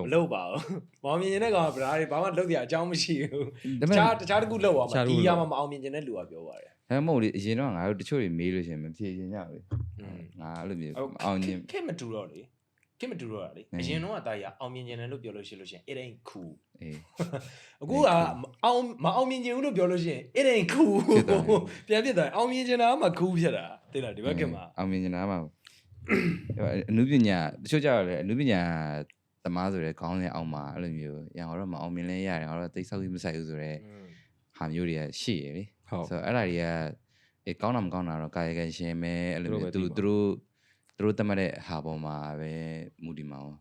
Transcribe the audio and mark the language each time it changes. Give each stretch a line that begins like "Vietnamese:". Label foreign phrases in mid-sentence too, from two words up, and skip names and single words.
Burmese: မလုပ်ပါဘူးအောင်မြင်ချင်တဲ့ကောင်ကဗလားတွေဘာမှလုပ်ရအကြောင်းမရှိဘူးတခြားတစ်ခုလုပ်ပါမှာဒီရမှာမအောင်မြင်ချင်တဲ့လူကပြောပါတယ် ဒါမှမဟုတ်လေအရင်တော့ငါတို့တချို့တွေမေးလို့ရှိရင်မဖြေချင်ကြဘူးငါအဲ့လိုမျိုးအောင်မြင် ခင်မတူတော့လေခင်မတူတော့လေအရင်တော့ကတားရအောင်မြင်ချင်တယ်လို့ပြောလို့ရှိလို့ရှင်
English: it ain't cool
Burmese: အခုကမအောင်မြင်ချင်ဘူးလို့ပြောလို့ရှိရင်
English: it ain't cool
Burmese: ပြန်ဖြစ်သွားအောင်မြင်ချင်တာမှ cool ဖြစ်တာသိလားဒီဘက်ကမှာ အောင်မြင်ချင်တာမှအနုပညာတချို့ကြတော့လေအနုပညာသမားဆိုတဲ့ခေါင်းစဉ်အောင်မှာအဲ့လိုမျိုးရအောင်တော့မအောင်မြင်လဲရတယ်ငါတို့တိတ်ဆောက်ပြီးမဆိုင်ဘူးဆိုတော့ဟာမျိုးတွေကရှိရလေဆိုတော့အဲ့ဒါတွေကကောင်းတာမကောင်းတာတော့ကာယကံရှင်ပဲအဲ့လိုမျိုးသူတို့တတ်မှတ်တဲ့ဟာပေါ်မှာပဲမူတည်မှာပေါ့